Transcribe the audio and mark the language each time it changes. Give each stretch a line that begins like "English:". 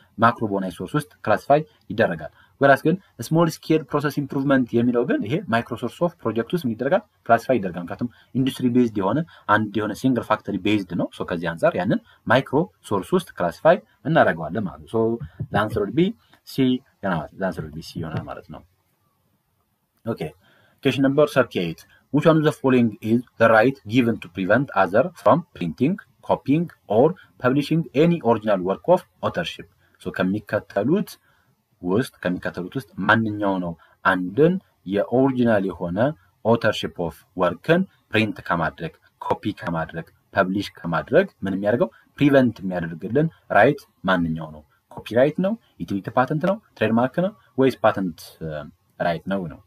Amharic: ማክሮ በሆነ ሶርስ ውስጥ ክላሲፋይ ይደረጋል። ወራስ ግን ስሞል ስኬል ፕሮሰስ ኢምፕሩቭመንት የሚለው ግን ይሄ ማይክሮ ሶርስ ኦፍ ፕሮጀክት ውስጥ ይደረጋል፣ ክላሲፋይ ይደረጋል። ምክንያቱም ኢንዱስትሪ ቤዝድ የሆነ አንድ የሆነ ሲንግል ፋክተሪ ቤዝድ ነው። ከዚህ አንፃር ያንን ማይክሮ ሶርስ ውስጥ ክላሲፋይ እናደርገዋለን ማለት ነው። ላንሰር ቢ ሲ ይሆናል ማለት ነው። ኦኬ
English: question number 38. Which one of the following is the right given to prevent other from printing, copying or publishing any original work of authorship?
Amharic: ከሚከተሉት ውስጥ ማንኛው ነው አንድን የኦሪጂናል የሆነ ኦተርሺፕ ኦፍ ወርክን ፕሪንት ከማድረግ ኮፒ ከማድረግ ፐብሊሽ ከማድረግ ምን የሚያደርገው ፕሪቨንት የሚያደርግልን ራይት ማንኛው ነው? ኮፒራይት ነው? ዩቲሊቲ ፓተንት ነው? ትሬድማርክ ነው? ወይስ ፓተንት ራይት ነው?